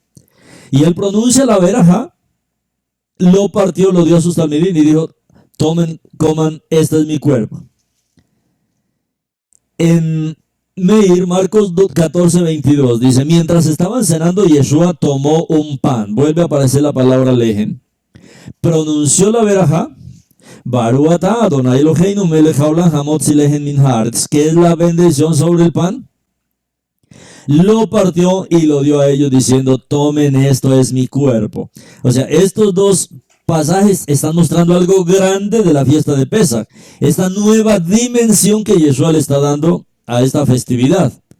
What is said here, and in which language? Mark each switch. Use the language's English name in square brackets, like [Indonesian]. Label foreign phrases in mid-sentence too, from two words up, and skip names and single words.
[Spanish] Y Él pronuncia la verajá, lo partió, lo dio a sus talmidín y dijo: tomen, coman, este es mi cuerpo. En Meir, Marcos 14:22 dice: mientras estaban cenando, Yeshua tomó un pan. Vuelve a aparecer la palabra lejen. Pronunció la verajá, [Hebrew] ברוך אתה אדוני אלוהינו מלך העולם המוציא לחם מן הארץ, [Spanish] que es la bendición sobre el pan. Lo partió y lo dio a ellos diciendo: tomen, esto es mi cuerpo. O sea, estos dos pasajes están mostrando algo grande de la fiesta de Pesach, esta nueva dimensión que Yeshua le está dando a esta festividad.